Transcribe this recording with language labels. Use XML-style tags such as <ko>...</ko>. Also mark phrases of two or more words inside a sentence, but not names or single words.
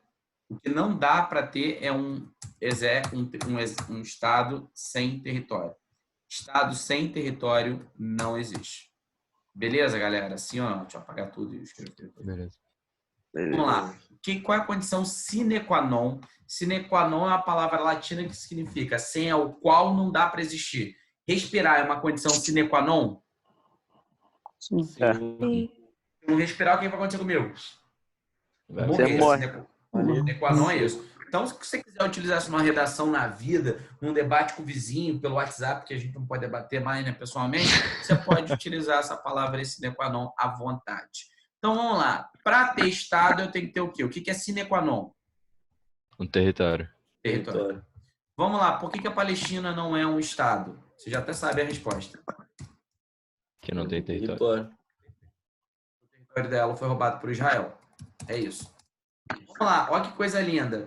<pt>O que não dá para ter é um estado sem território. Estado sem território não existe. Beleza, galera? Sim ou não? Deixa eu apagar tudo e escrever território. Beleza. Vamos lá. Qual é a condição</pt> <la>sine qua non? Sine qua non</la> <pt>é uma palavra latina que significa sem o qual não dá para existir. Respirar é uma condição</pt> <la>sine qua non?</la> <pt>Sim. Sim. Não respirar, o que vai acontecer comigo? Vai. Você morre.</pt> <la>Sine qua non</la> <pt>é isso. Então, se você quiser utilizar isso numa redação na vida, num debate com o vizinho, pelo WhatsApp, que a gente não pode debater mais, né, pessoalmente, você pode utilizar essa palavra</pt> <la>sine qua non</la> <pt>à vontade. Então, vamos lá. Para ter Estado, eu tenho que ter o quê? O que é</pt> <la>sine qua non?</la> <pt>Um território. Território. Vamos lá. Por que a Palestina não é um Estado? Você já até sabe a resposta. Que não tem território. O território dela foi roubado por Israel. É isso. Vamos lá. Olha que coisa linda.</pt>